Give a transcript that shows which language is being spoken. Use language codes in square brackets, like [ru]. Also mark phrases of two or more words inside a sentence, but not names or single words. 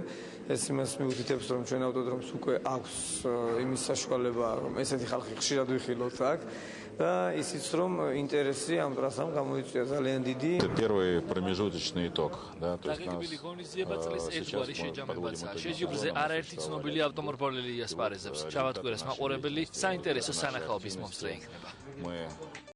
[ka] ეს იმას მიუთითებს, რომ ჩვენ ავტოდრომს უკვე აქვს იმის საშუალება, რომ ესეთი ხალხი ხშირად ვიხილოთ აქ და ისიც რომ ინტერესი ამ ტრასამ გამოიწვია ძალიან დიდი. [ru] Первый промежуточный итог, да, то есть [ka] დაგეგმილი ღონისძიება წლის ერთგვარი შეჯამებაცაა. შეჯიბრზე არაერთი ცნობილი ავტომრბოლელი ასპარეზებს. ჩავატკვირეს მაყურებელი, საინტერესო სანახაობის მომსწრე იქნება.